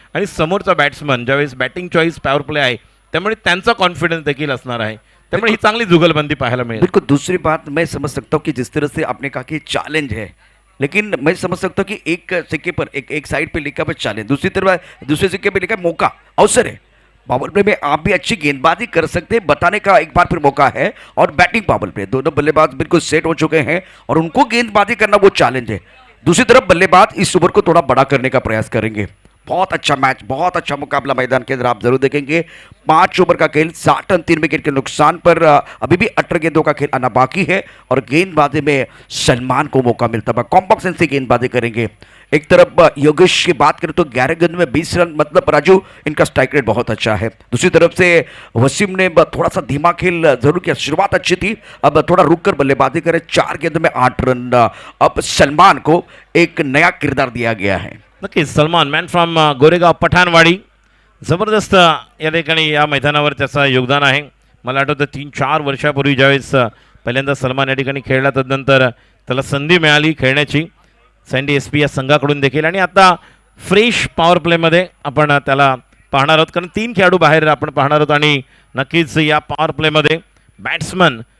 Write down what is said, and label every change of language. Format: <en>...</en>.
<mr>आणि समोरचा बॅट्समन ज्यावेळेस बॅटिंग चॉईस पॉवर प्ले आहे त्यामुळे त्यांचा कॉन्फिडन्स देखील असणार आहे. त्यामुळे ही चांगली जुगलबंदी पाहायला मिळेल.</mr> <hi>बिल्कुल, दूसरी बात मैं समझ सकता हूँ कि जिस तरह से आपने कहा कि चैलेंज है, लेकिन मैं समझ सकता हूँ कि एक सिक्के पर एक साइड पे लिखा है चैलेंज, दूसरी तरफ दूसरे सिक्के पे लिखा है मौका, अवसर है। पावर प्ले में आप भी अच्छी गेंदबाजी कर सकते हैं, बताने का एक बार फिर मौका है। और बैटिंग पावर प्ले, दोनों बल्लेबाज बिल्कुल सेट हो चुके हैं और उनको गेंदबाजी करना वो चैलेंज है। दूसरी तरफ बल्लेबाज इस ओवर को थोड़ा बड़ा करने का प्रयास करेंगे। बहुत अच्छा मैच, बहुत अच्छा मुकाबला मैदान के अंदर आप जरूर देखेंगे। 5 ओवर का खेल, 60 रन 3 विकेट के नुकसान पर। अभी भी 18 गेंदों का खेल आना बाकी है और गेंदबाजी में सलमान को मौका मिलता है, कॉम्पैक्शन से गेंदबाजी करेंगे। एक तरफ योगेश की बात करें तो 11 गेंद में 20 रन, मतलब राजू इनका स्ट्राइक रेट बहुत अच्छा है। दूसरी तरफ से वसीम ने थोड़ा सा धीमा खेल जरूर किया, शुरुआत अच्छी थी, अब थोड़ा रुक कर बल्लेबाजी करे। 4 गेंद में 8 रन। अब सलमान को एक नया किरदार दिया गया है।</hi> <mr>नक्कीच सलमान,</mr> <en>man from</en> <mr>गोरेगाव पठाणवाडी, जबरदस्त या ठिकाणी या मैदानावर त्याचं योगदान आहे. मला आठवतं 3-4 वर्षापूर्वी ज्यावेळेस पहिल्यांदा सलमान या ठिकाणी खेळला, तदनंतर त्याला संधी मिळाली खेळण्याची सँडी SP या संघाकडून देखील. आणि आता फ्रेश पॉवर प्लेमध्ये आपण त्याला पाहणार आहोत, कारण 3 खेळाडू बाहेर आपण पाहणार आहोत. आणि नक्कीच या पॉवर प्लेमध्ये बॅट्समन</mr>